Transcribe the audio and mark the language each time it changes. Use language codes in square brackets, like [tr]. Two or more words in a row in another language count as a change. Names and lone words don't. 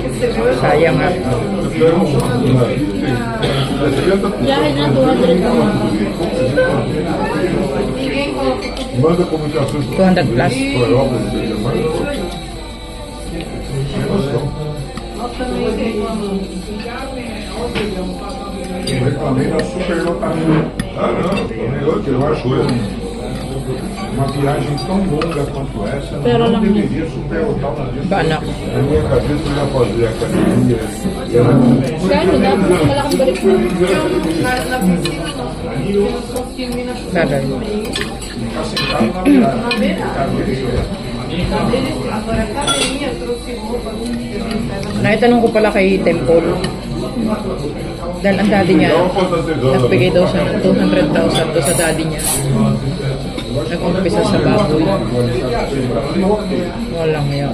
[tl] Sayang nga. Biyahe na 200 lang. 200 plus. [pt] Eu reclamei da superlotação. Ah, não, eu acho uma viagem tão longa quanto essa, Pero não lang deveria superlotar uma vez. Anak. Na minha cabeça eu ia fazer academia. Era [tl] Kano, dapat malaking balik mo. Bagay. [pt] ficar sentado na beirada. [tl] Naitanong ko pala kay Temple. Dahil ang daddy niya, nagbigay daw siya ng 200,000 doon sa daddy niya. Nag-umpisa sa baboy. Walang yan.